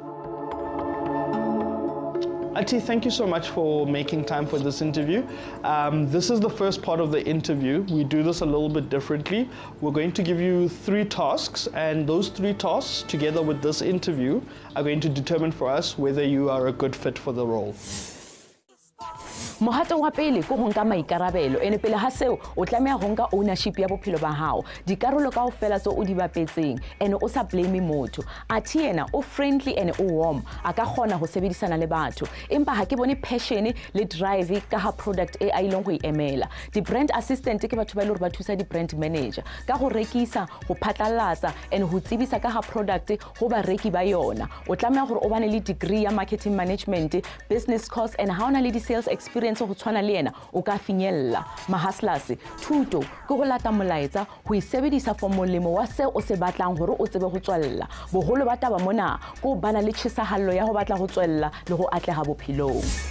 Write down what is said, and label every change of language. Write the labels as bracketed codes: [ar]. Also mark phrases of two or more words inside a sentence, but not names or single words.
[en] Athi, thank you so much for making time for this interview. This is the first part of the interview. We do this a little bit differently. We're going to give you 3 tasks, and those 3 tasks, together with this interview, are going to determine for us whether you are a good fit for the role. [st] Mohato wa pele go honka maikarabelo ene pele ha seo o tlameha honka ownership ya bophelo ba hao dikarolo kaofela tso o di bapetseng ene o sa blame motho. Athi ena o friendly ene o warm a ka kgona ho sebedisana le batho empa ha ke bone passion le drive ka ha product e a ilong go emela. Di [en] brand assistant [st] ke batho ba ile ba thusa di [en] brand manager [st] ka go rekisa go phatlalatsa ene ho tsibisa ka ha product go ba reki ba yona. O tlameha gore o bane le degree ya [en] marketing management, business course, and [st] ha ona le di [en] sales experience [st] go tshwana le ena o ka finyella. Mahaslas thuto go go lata molaetsa go isebedisa for molemo wa se o se batlang gore o tsebe go tswella. Boholo ba taba mona go bana le tshisahallo ya go batla go tswella le go atlega bophelong.